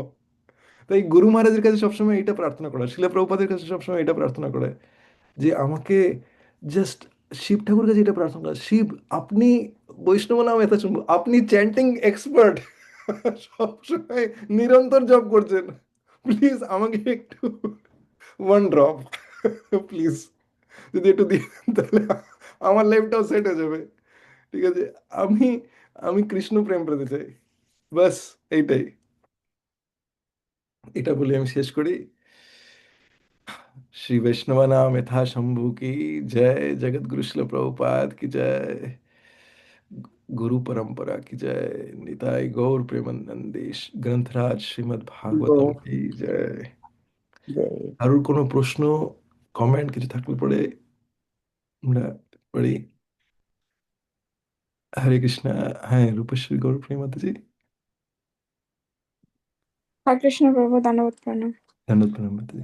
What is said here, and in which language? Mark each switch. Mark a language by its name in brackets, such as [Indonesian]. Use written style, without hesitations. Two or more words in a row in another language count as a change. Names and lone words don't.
[Bangla] তাই গুরু মহারাজের কাছে সবসময় এটা প্রার্থনা করা, শিলা প্রভুপাদের কাছে সবসময় এটা প্রার্থনা করে যে আমাকে জাস্ট, শিব ঠাকুরের কাছে এটা প্রার্থনা করা, শিব আপনি বৈষ্ণব নাম এত শুনবো, আপনি [English] chanting expert, [Bangla] সবসময় নিরন্তর জপ করছেন, প্লিজ আমাকে একটু [English] one drop, [Bangla] প্লিজ যদি একটু দিয়ে দেন, তাহলে আমার লাইফটাও সেট হয়ে যাবে। ঠিক আছে, আমি আমি কৃষ্ণ প্রেম পেতে চাই, বাস এইটাই। এটা বলে আমি শেষ করি। [Hindi] श्री वैष्णव नाम यथा शंभु की जय, जगत गुरु शिल प्रभुपाद की जय, गुरु परंपरा की जय, निताई गौर प्रेमानंदी ग्रंथराज श्रीमद् भागवतम গো- की जय। গে- [Bangla] কারোর কোনো প্রশ্ন কমেন্ট কিছু থাকলে পরে আমরা পড়ি। হরে কৃষ্ণা। হ্যাঁ, রূপেশ্বরী গৌর প্রেমাজি। হরে কৃষ্ণ প্রভু, দণ্ডবত প্রণাম। ধন্যবাদ প্রণাম মাতাজি।